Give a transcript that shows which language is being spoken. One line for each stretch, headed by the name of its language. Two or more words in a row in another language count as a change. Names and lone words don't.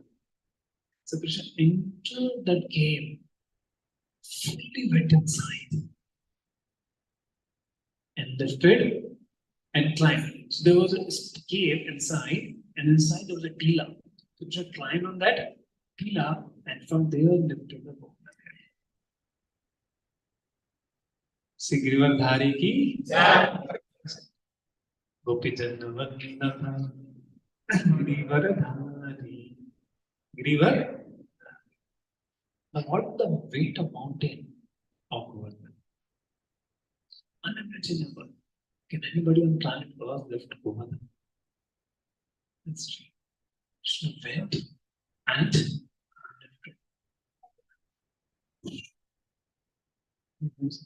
English: So Krishna entered that cave, fully went inside, and lifted and climbed. So there was a cave inside, and inside there was a tila. So Krishna climbed on that tila, and from there lifted the boat.
Hindi: श्री गिरिवरधारी की गोपी जन वंदना गिरिवरधारी गिरिवर.
English: Now what the weight of mountain of Govardhan? Unimaginable. Can anybody on planet Earth lift Govardhan? That's true. Krishna went and lifted.